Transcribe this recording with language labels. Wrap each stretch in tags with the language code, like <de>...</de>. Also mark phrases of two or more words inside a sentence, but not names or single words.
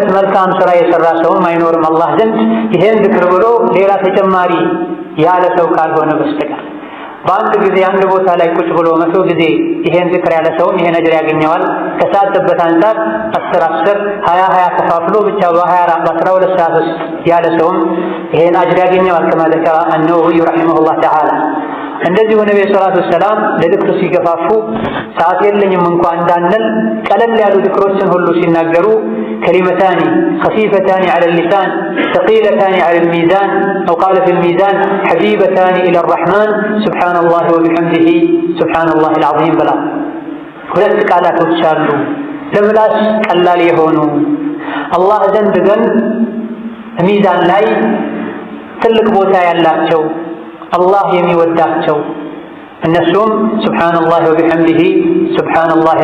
<am>መልካም ስራ የሰራ ሰውም አይኖርም አላህ ዘንድ ይሄን ዝክር ብሎ ሌላ ተጨማሪ ያለ ሰው ካልሆነ በስተቀር። በአንድ ጊዜ አንድ ቦታ ላይ ቁጭ ብሎ 100 ጊዜ ይሄን ዝክር ያለ ሰውም ይሄን አጅር ያገኘዋል። ከሰዓትበት አንፃር 10 20 ከፋፍሎ ብቻ በ24 በ12 ሰዓት ውስጥ ያለ ሰውም ይሄን አጅር ያገኘዋል።</am> <ar>كما ذكر النووي رحمه الله تعالى።</ar> <am>እንደዚሁ ነብዩ</am> <ar>صلى الله عليه وسلم</ar> <am>ለዝክር ሲገፋፉ ሰዓት የለኝም እንኳን እንዳንል ቀለል ያሉ ዝክሮችን ሁሉ ሲናገሩ</am> <ar>كلمتان خفيفتان على اللسان ثقيلتان على الميزان أو قال في الميزان حبيبتان إلى الرحمن سبحان الله وبحمده سبحان الله العظيم بلا</ar> <am>ሁለት ቃላቶች አሉ ለምላስ ቀላል የሆኑ አላህ ዘንድ ግን ሚዛን ላይ ትልቅ ቦታ ያላቸው አላህ የሚወዳቸው እነሱም</am> <ar>سبحان الله وبحمده سبحان الله</ar>